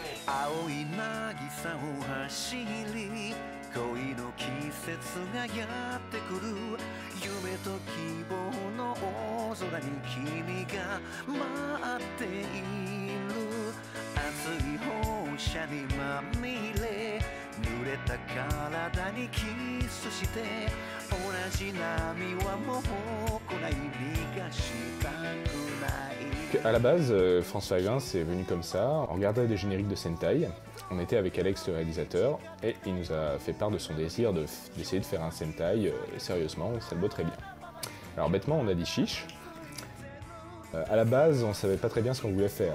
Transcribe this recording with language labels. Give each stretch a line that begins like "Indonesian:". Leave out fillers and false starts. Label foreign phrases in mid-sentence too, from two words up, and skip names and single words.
Japanese: 青い渚を走り恋の季節がやってくる夢と希望の大空に君が待っている熱い放射にまみれ濡れた体にキスして同じ波はもう来ない逃がしたくない。
French: À la base, France 5.1 c'est venu comme ça, on regardait des génériques de Sentai, on était avec Alex le réalisateur et il nous a fait part de son désir d'essayer de faire un Sentai sérieusement, ça le vaut très bien. Alors bêtement on a dit chiche. À la base, on ne savait pas très bien ce qu'on voulait faire.